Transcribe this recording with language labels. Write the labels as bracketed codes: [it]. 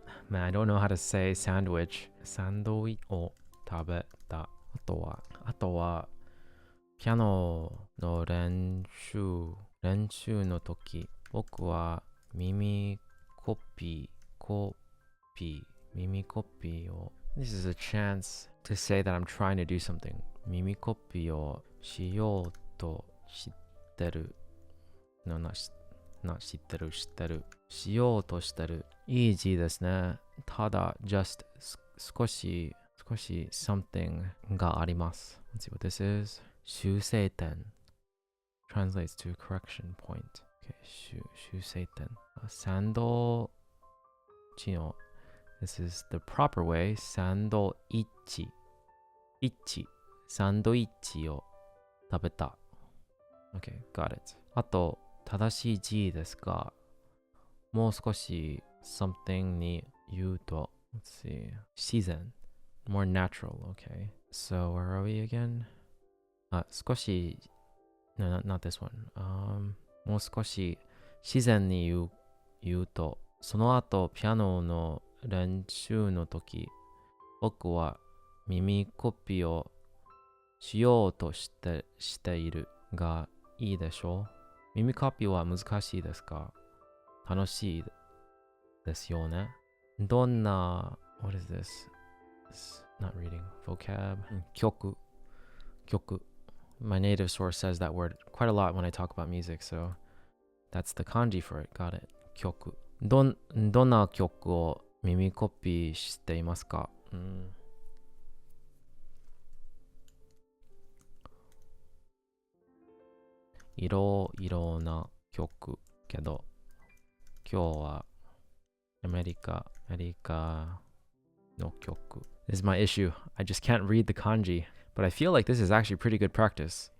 [en] Man, I don't know how to say sandwich. [ja] Sandwichを食べた。あとはピアノの練習の時、僕は耳コピーを [en] This is a chance to say that I'm trying to do something. [ja] 耳コピーをしようとしてる。知ってる。しようとしてる。いい字ですね。ただ、just 少し something があります。 [en] Let's see what this is. 修正点 translates to correction point. [ja] Okay, 修正点。サンドイッチの [en] This is the proper way. [ja] サンドイッチを食べた。 [en] Okay, got it. [ja] あと、正しい字ですが、もう少し something に言うと、 [en] let's see, [ja] 自然 [en] more natural, okay. So where are we again? 少し no, not this one. [ja] もう少し自然に言うと、その後ピアノの練習の時、僕は耳コピーをしようとしているがいいでしょう。耳コピーは難しいですか？楽しいですよね。どんな [en] What is this? It's not reading. Vocab. 曲 My native source says that word quite a lot when I talk about music, so that's the kanji for it. Got it. [ja] 曲どんな曲を耳コピーしていますか？いろな曲けど、今日はアメリカの曲。 [en] This is my issue. I just can't read the kanji, but I feel like this is actually pretty good practice.